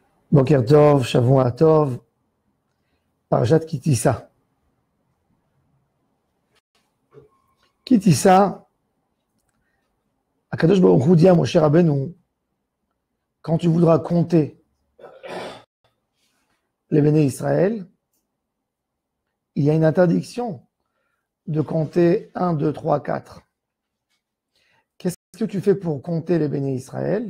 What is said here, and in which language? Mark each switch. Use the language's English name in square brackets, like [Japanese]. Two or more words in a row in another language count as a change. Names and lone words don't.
[Hebrew] בוקר טוב, שבוע טוב, פרשת כי תשא. [French] Ki Tisa, [Hebrew] הקדוש ברוך הוא [French] dit à Moshe Rabbeinu, quand tu voudras compter les [Hebrew] בני ישראל, [French] il y a une interdiction de compter 1, 2, 3, 4. Qu'est-ce que tu fais pour compter les [Hebrew] בני ישראל?